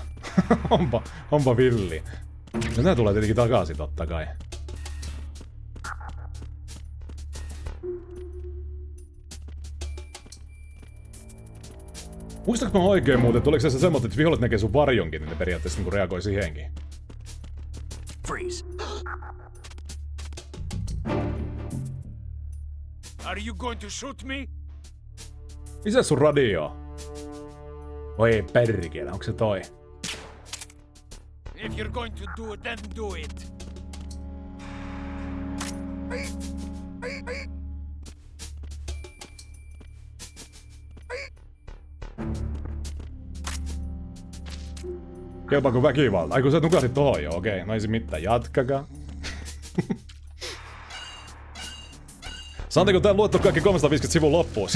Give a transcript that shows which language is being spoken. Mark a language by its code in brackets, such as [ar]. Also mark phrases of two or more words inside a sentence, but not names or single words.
[fi] onpa villi. Ja nää tulee tietenkin takaisin totta kai. Muistatko mä oikein muuten, että oliko se semmoinen, että viholliset näkee sun varjonkin, niin ne periaatteessa niinku reagoi siihenkin? [en] Freeze. Are you going to shoot me? [fi] Missä sun radio? Oi perkele, onko se toi? [en] If you're going to do it, then do it. [fi] Kelpaako väkivalta? Ai kun sä nukahdit tohon jo, okei. No ei se mitään, jatkakaa. Saanko tää luettu kaikki 350 sivua loppuun?